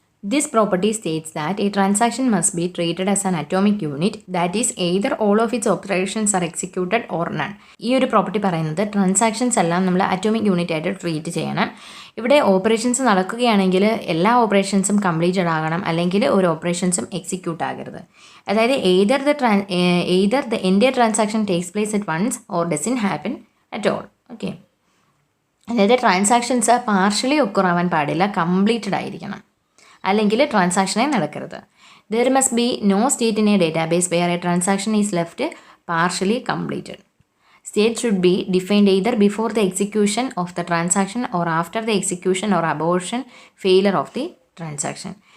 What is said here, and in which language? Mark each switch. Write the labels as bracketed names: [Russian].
[English] This property states that a transaction must be treated as an atomic unit, that is either all of its operations are executed or none. [Malayalam] ഈ ഒരു property പറയുന്നത് transactions എല്ലാം നമ്മൾ atomic unit ആയിട്ട് treat ചെയ്യണം. ഇവിടെ operations നടക്കുകയാണെങ്കിൽ എല്ലാ ഓപ്പറേഷൻസും കംപ്ലീറ്റഡ് ആകണം, അല്ലെങ്കിൽ ഒരു ഓപ്പറേഷൻസും എക്സിക്യൂട്ട് ആകരുത്. അതായത് [English] either the entire transaction takes place at once or doesn't happen at all. [Malayalam] Okay, അതായത് ട്രാൻസാക്ഷൻസ് പാർഷ്യലി ഒക്കർ ആവാൻ പാടില്ല, കംപ്ലീറ്റഡ് ആയിരിക്കണം, അല്ലെങ്കിൽ ട്രാൻസാക്ഷനെ നടക്കരുത്. [English] There must be no state in a database where a transaction is left partially completed. State should be defined either before the execution of the transaction or after the execution or abortion failure of the transaction.